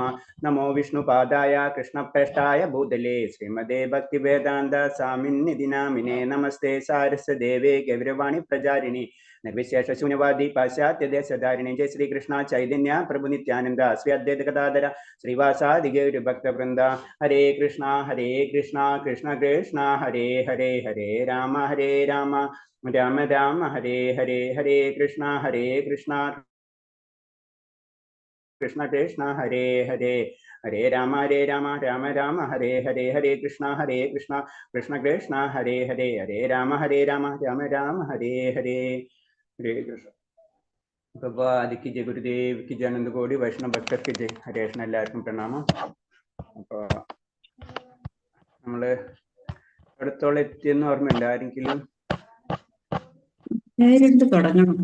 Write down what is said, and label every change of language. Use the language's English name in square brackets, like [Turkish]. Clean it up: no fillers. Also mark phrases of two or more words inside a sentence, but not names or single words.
[Sanskrit] നമോ വിഷ്ണുപാദായ കൃഷ്ണപ്രേഷ്ഠായ ഭൂതലേ ശ്രീമദേ ഭക്തിവേദാന്ത സ്വാമിന്നിധി നാമിനേ. നമസ്തേ സാരസ്വദേവേ ഗൗരവാണി പ്രചാരിണി നിർവിശേഷ ശൂന്യവാദി പാശ്ചാത്യദേശധാരിണി. ജയ ശ്രീകൃഷ്ണ ചൈതന്യ പ്രഭു നിത്യാനന്ദ ശ്രീ അദ്വൈത ഗദാധര ശ്രീവാസാദി ഗൗരി ഭക്തവൃന്ദ. ഹരേ കൃഷ്ണ കൃഷ്ണ കൃഷ്ണ ഹരേ ഹരേ ഹരേ രാമ രാമ രാമ ഹരേ ഹരേ. ഹരേ കൃഷ്ണ കൃഷ്ണ കൃഷ്ണ ഹരേ ഹരേ. ഹരേ രാമ രാമ രാമ ഹരേ ഹരേ. ഹരേ കൃഷ്ണ കൃഷ്ണ കൃഷ്ണ ഹരേ ഹരേ. ഹരേ രാമ രാമ രാമ ഹരേ ഹരേ. ഹരേ കൃഷ്ണ. [Malayalam] ഭഗവാദിക്ക് ജയ, ഗുരുദേവിക്ക് ജയ, അനന്തകോടി വൈഷ്ണവ ഭക്തർക്ക് ജയ. [Sanskrit] ഹരേ കൃഷ്ണ. [Malayalam] എല്ലാവർക്കും പ്രണാമം. അപ്പൊ നമ്മള് അടുത്തോളം എത്തിയെന്ന് ഓർമ്മയില്ല ആരെങ്കിലും? തുടങ്ങണം.